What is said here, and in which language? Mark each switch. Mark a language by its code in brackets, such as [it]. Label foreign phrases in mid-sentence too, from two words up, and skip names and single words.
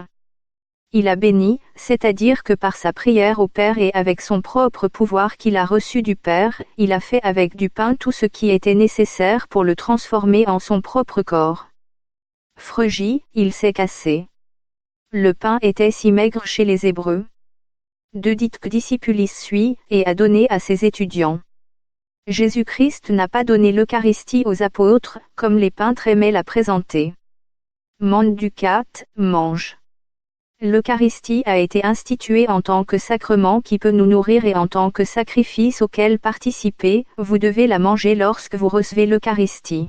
[fr] Il a béni, c'est-à-dire que par sa prière au Père et avec son propre pouvoir qu'il a reçu du Père, il a fait avec du pain tout ce qui était nécessaire pour le transformer en son propre corps. Phrygie, il s'est cassé. Le pain était si maigre chez les Hébreux. [la] Dedicque discipulis sui, [fr] et a donné à ses étudiants. Jésus-Christ n'a pas donné l'Eucharistie aux apôtres, comme les peintres aimaient la présenter. Manducat, mange. L'Eucharistie a été instituée en tant que sacrement qui peut nous nourrir et en tant que sacrifice auquel participer, vous devez la manger lorsque vous recevez l'Eucharistie.